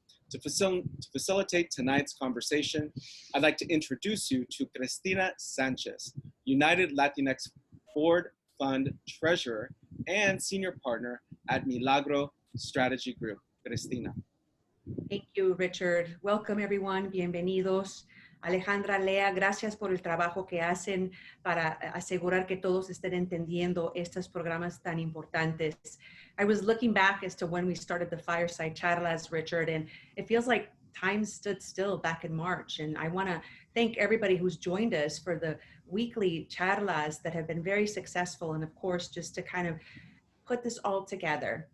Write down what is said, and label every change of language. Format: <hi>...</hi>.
<en>To facilitate tonight's conversation, I'd like to introduce you to Cristina Sanchez, United Latinx Board Fund Treasurer and Senior Partner at Milagro Strategy Group. Cristina. Thank you, Richard. Welcome, everyone.</en> <es>Bienvenidos. Alejandra, Lea, gracias por el trabajo que hacen para asegurar que todos estén entendiendo estos programas tan importantes.</es> <en>I was looking back as to when we started the Fireside CharLAs, Richard, and it feels like time stood still back in March. And I want to thank everybody who's joined us for the weekly CharLAs that have been very successful. And of course, just to kind of put this all together.</en>